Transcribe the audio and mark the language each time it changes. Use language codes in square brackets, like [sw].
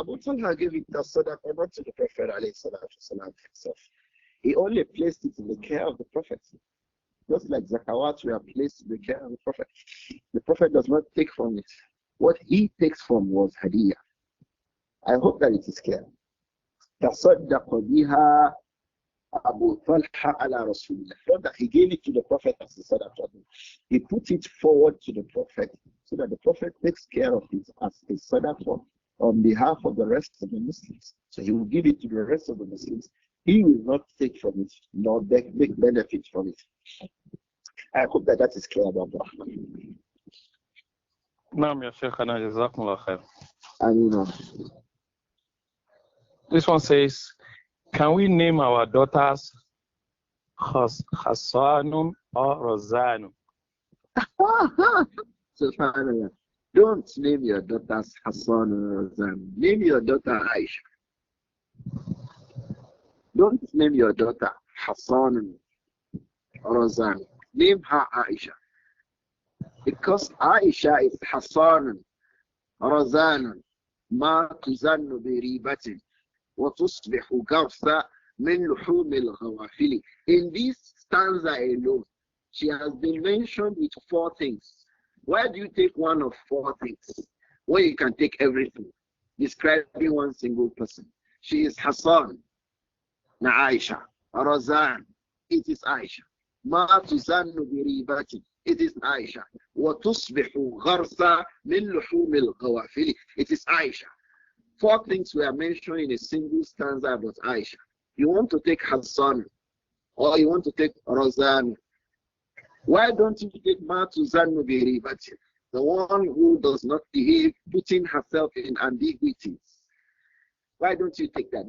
[en] Abu Talha gave it as sadaqah not to the Prophet ﷺ himself. He only placed it in the care of the Prophet. Just like zakawat were placed in the care of the Prophet. The Prophet does not take from it. What he takes from was hadiyah. I hope that it is clear. [ar] تصدق بها أبو طلحة على رسول الله. [en] Not that he gave it to the Prophet as a sadaqah. He put it forward to the Prophet so that the Prophet takes care of it as a sadaqah on behalf of the rest of the Muslims. So he will give it to the rest of the Muslims. He will not take from it, nor make benefit from it. I hope that that is clear about the Rahman. [ar] Naam ya Shaykhana, jazakumullah khair. Ameen. [en] This one says, can we name our daughters Hassanun or Rozanun? Subhanallah. Don't name your daughters Hassan or Rozan. Name your daughter Āishah. Don't name your daughter Hassan or Rozan. Name her Āishah. Because Āishah is Hassan, Rozan, [ar] ma tuzannu bi ribatin. وتصبح غرسا من لحوم الغوافل. [en] In this stanza alone, she has been mentioned with 4 things. Why do you take one of 4 things when you can take everything? Describing one single person. She is Hassan, na Āishah. Razan, it is Āishah. [ar] Ma tuzannu bi ribatin, [en] it is Āishah. [ar] وتصبح غرسا من لحوم الغوافل, [en] it is Āishah. 4 things were mentioned in a single stanza about Āishah. You want to take Hassan or you want to take Razan. Why don't you take [ar] Ma tuzannu bi ribatin, [en] the one who does not behave, putting herself in ambiguities? Why don't you take that?